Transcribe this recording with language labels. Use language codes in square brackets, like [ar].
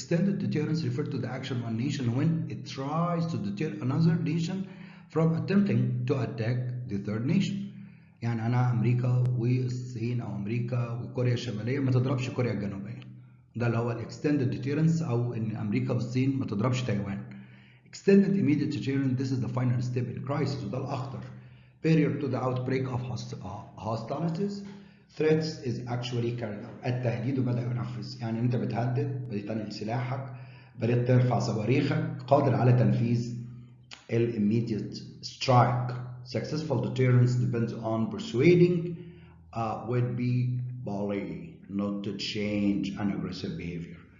[en] Extended deterrence refer to the action of one nation when it tries to deter another nation from attempting to attack the third nation. [ar] يعني أنا أمريكا والصين أو أمريكا وكوريا الشمالية ما تضربش كوريا الجنوبية. ده اللي هو [en] extended deterrence، [ar] أو إن أمريكا والصين ما تضربش تايوان. [en] Extended immediate deterrence this is the final step in crisis، [ar] وده الأخطر. [en] Prior to the outbreak of hostilities threats is actually carried out. [ar] التهديد بدأ ينفذ، يعني انت بتهدد، بدأت تنقل سلاحك، بدأت ترفع صواريخك، قادر على تنفيذ [en] immediate strike. Successful deterrence depends on persuading would-be bully not to change an aggressive behavior.